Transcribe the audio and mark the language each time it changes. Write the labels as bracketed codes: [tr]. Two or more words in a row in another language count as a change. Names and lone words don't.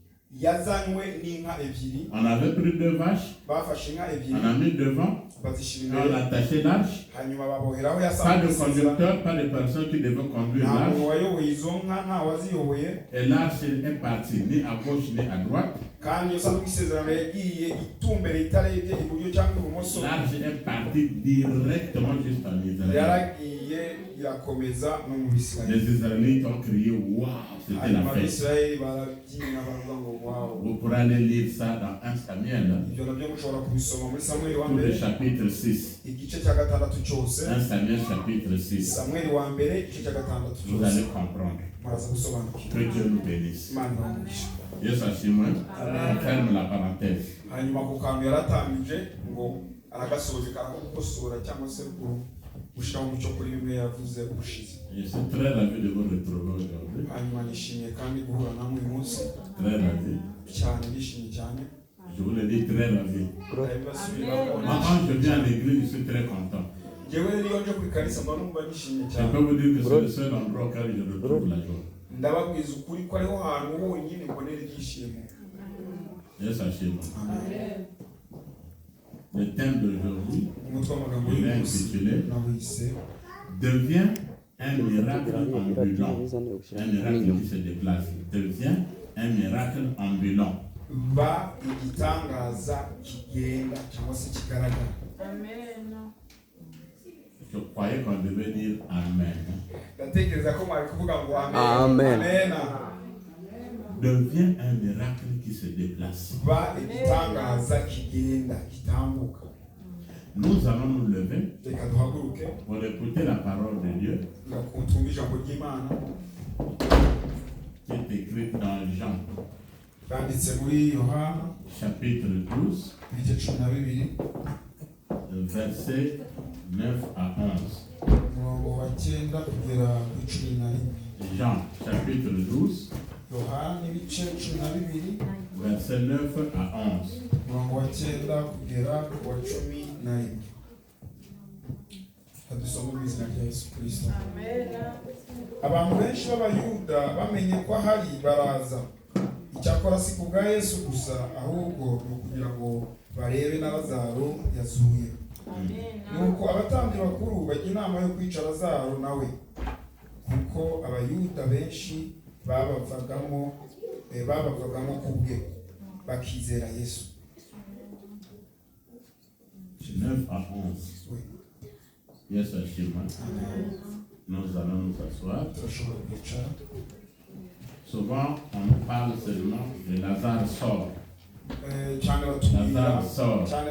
[fr] On avait pris 2 vaches, on a mis devant, on a attaché l'arche. Pas de conducteur, pas de personne qui devait conduire l'arche. Et l'arche est partie ni à gauche ni à droite. [rw] kandi yosanzwe isezerano yagiye itumbere itarebye iburyo cyangwa ibumoso. [fr] L'arche est partie directement jusqu'en Israël. [rw] Yaragiye irakomeza no mu Bisirayeli. [fr] Les Israélites ont crié waouh, c'était la fête. [rw] Abisirayeli barabyina baravuga ngo waouh. [fr] Vous pourrez aller lire ça dans 1 Samuel. [rw] Ibyo nabyo mushobora kubisoma muri Samuel wa [fr] Tout [rw] mbere [fr] le chapitre 6. [rw] igice cya gatandatu cyose. [fr] 1 Samuel chapitre 6. [rw] Samuel wa mbere igice cya gatandatu cyose. [fr] Vous allez comprendre. [rw] Muraza gusobanukirwa. [fr] Que Dieu nous bénisse. [rw] Imana ibamugishe. Yesu ashimwe. [fr] On ferme la parenthèse. [rw] Hanyuma ku kantu yaratambije ngo aragasoje karakosora cyangwa se gushiraho umucyo kuri bimwe yavuze ubushize. [fr] Je suis très ravi de vous retrouver aujourd'hui. [rw] Hanyuma nishimiye kandi guhura namwe uyu munsi. [fr] Très ravi. [rw] Cyane nishimiye cyane. [fr] Je vous le dis, très ravi. Quand je viens à l'église, je suis très content. Je peux vous dire que c'est le seul endroit où je retrouve la joie. [en] Yes, Amen. [fr] Le thème d'aujourd'hui, il est intitulé Devient un miracle ambulant. Un miracle qui se déplace. Devient un miracle ambulant. [rw] Ba igitangaza kigenda cyangwa se kigaragara. Amen. [fr] Je croyais qu'on devait dire Amen. [rw] Ndatekereza ko mwari kuvuga ngo amen. Amen. Amen. [fr] Devient un miracle qui se déplace. [rw] Ba igitangaza kigenda kitambuka. [fr] Nous allons nous lever [rw] Reka duhaguruke [fr] pour écouter la parole de Dieu [rw] ngakumva ijambo ry'Imana [fr] qui est écrite dans Jean [rw] banditse muri Yohana [fr] chapitre 12 [rw] ibice 12 [fr] verset 9 à 11. [rw] umurongo wa 9 kugera ku 11. Jean chapitre 12 Yohana ibice 12 verset 9 à 11. umurongo wa 9 kugera ku wa 11. Hadusoma mu izina rya Yesu Kristo. Abantu benshi b'Abayuda bamenye ko hari baraza. Icyakora si ku bwa Yesu gusa ahubwo ni ukugira ngo barebe na Lazaro yazuye. Nuko abatambyi bakuru bajya inama yo kwica Lazaro nawe, kuko Abayuda benshi babavagamo kubwe bakizera Yesu. [fr] 9 à 11. Oui. [en] Yes, Ashima. [fr] Nous allons nous asseoir. Souvent, on parle seulement de Lazare sort. Lazare sort.